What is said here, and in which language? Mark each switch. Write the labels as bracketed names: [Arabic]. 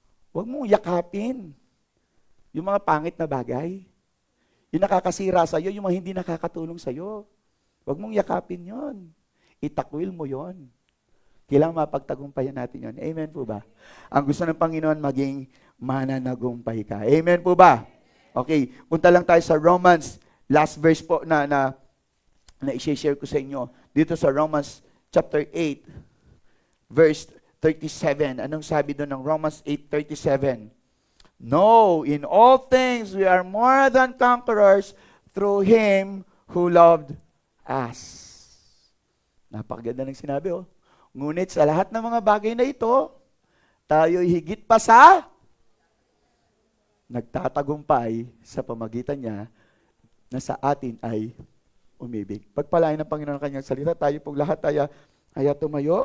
[Filipino] Wag mong yakapin yung mga pangit na bagay. Yung nakakasira sa'yo, yung mga hindi nakakatulong sa'yo. Wag mong yakapin yon. Itakwil mo yon. Kailangan mapagtagumpayan natin yon. Amen po ba? Ang gusto ng Panginoon, maging mananagumpay ka. Amen po ba? Okay, punta lang tayo sa Romans. [English] Last verse [Filipino] po na i-share ko sa inyo. Dito sa Romans chapter 8, verse 37. Anong sabi doon ng Romans 8:37? [English] No, in all things we are more than conquerors through Him who loved us. [Filipino] Napakaganda ng sinabi oh. Ngunit sa lahat ng mga bagay na ito, tayo'y higit pa sa nagtatagumpay sa pamagitan niya na sa atin ay umibig. Pagpalain ng Panginoon ang kanyang salita, tayo pong lahat ay tumayo.